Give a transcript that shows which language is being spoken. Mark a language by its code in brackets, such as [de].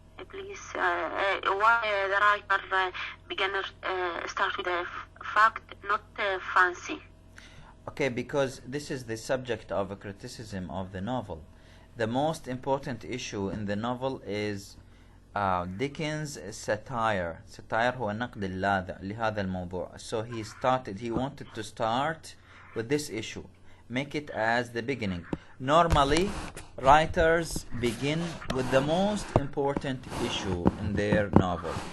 [en] please, why the writer began start with a fact, not fancy? Okay, because this is the subject of a criticism of the novel. The most important issue in the novel is Dickens' satire. [ar] Satire هو النقد اللاذع لهذا الموضوع. [en] So he wanted to start with this issue, make it as the beginning. Normally, writers begin with the most important issue in their novel.